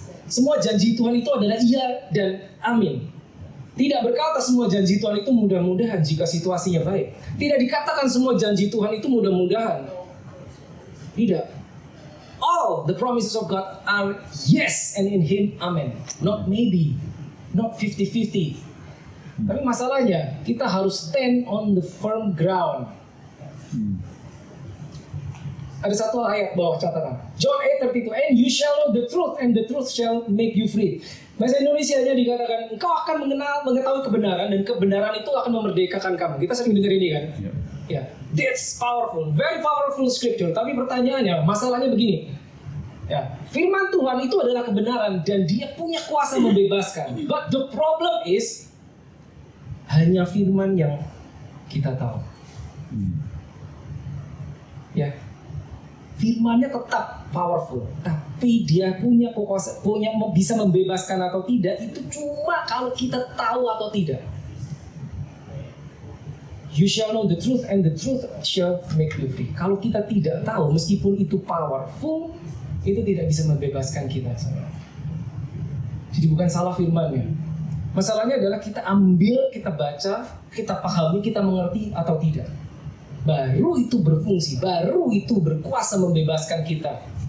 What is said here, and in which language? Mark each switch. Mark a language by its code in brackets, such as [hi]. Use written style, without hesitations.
[id] Semua janji Tuhan itu adalah iya dan amin. Tidak berkata semua janji Tuhan itu mudah-mudahan jika situasinya baik. Tidak dikatakan semua janji Tuhan itu mudah-mudahan. Tidak. [en] All the promises of God are yes and in Him amen. Not maybe. Not 50-50. [id] Tapi masalahnya kita harus [en] stand on the firm ground. [id] Ada satu ayat bawah catatan. [en] John 8:32, and you shall know the truth, and the truth shall make you free. [id] Bahasa Indonesianya dikatakan, engkau akan mengetahui kebenaran, dan kebenaran itu akan memerdekakan kamu. Kita sering dengar ini kan? [en] Ya, that's powerful, very powerful scripture. [id] Tapi pertanyaannya, masalahnya begini. Ya, firman Tuhan itu adalah kebenaran, dan Dia punya kuasa membebaskan. [en] But the problem is, [id] hanya firman yang kita tahu. Ya. Firmannya tetap powerful, tapi dia punya kuasa, bisa membebaskan atau tidak itu cuma kalau kita tahu atau tidak. [en] You shall know the truth and the truth shall make you free. [id] Kalau kita tidak tahu, meskipun itu powerful, itu tidak bisa membebaskan kita. Jadi bukan salah firmannya. Masalahnya adalah kita ambil, kita baca, kita pahami, kita mengerti atau tidak. Baru itu berfungsi, baru itu berkuasa membebaskan kita.